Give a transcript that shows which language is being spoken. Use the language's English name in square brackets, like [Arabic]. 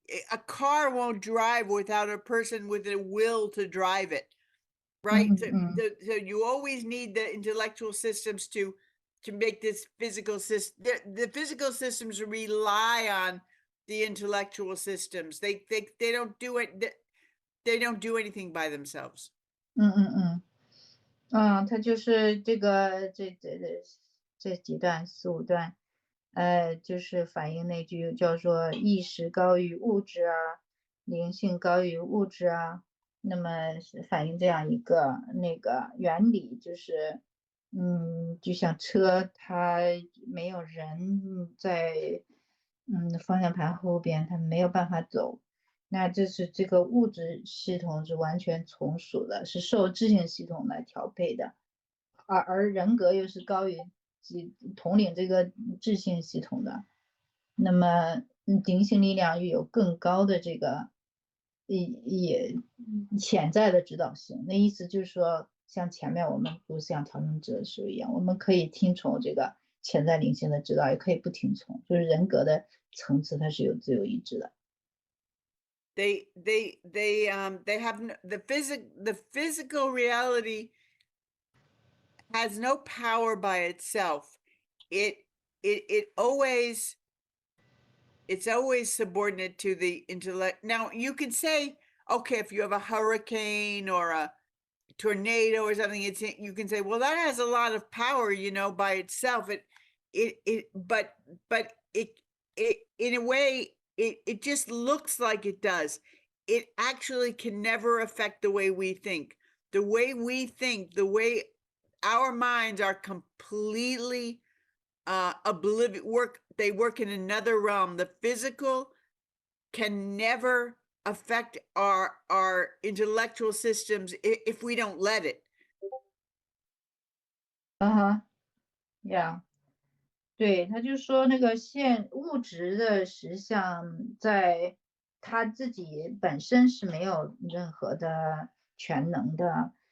[English] A car won't drive without a person with a will to drive it, right? So you always need the intellectual systems to make this physical system. The physical systems rely on the intellectual systems. They don't do it. They don't do anything by themselves. [Chinese] 它就是这几段4、5段，就是反映那句叫做意识高于物质啊，灵性高于物质啊，那么是反映这样一个那个原理，就是就像车，它没有人在方向盘后边，它没有办法走。那这个物质系统是完全从属的，是受智性系统来调配的，而人格又是高于统领这个智性系统的。那么灵性力量又有更高的这个也潜在的指导性。那意思就是说，像前面我们读思想调整者的时候一样，我们可以听从这个潜在灵性的指导，也可以不听从，就是人格的层次它是有自由意志的。 [English] They have the physical reality has no power by itself. It's always subordinate to the intellect. Now you could say, okay, if you have a hurricane or tornado or something, you can say, well, that has a lot of power, by itself. But it in a way, it just looks like it does. It actually can never affect the way we think. The way we think, the way our minds are completely they work in another realm. The physical can never affect our intellectual systems if we don't let it. Yeah. [Chinese] 对，他就说那个物质的实相在他自己本身是没有任何的全能的。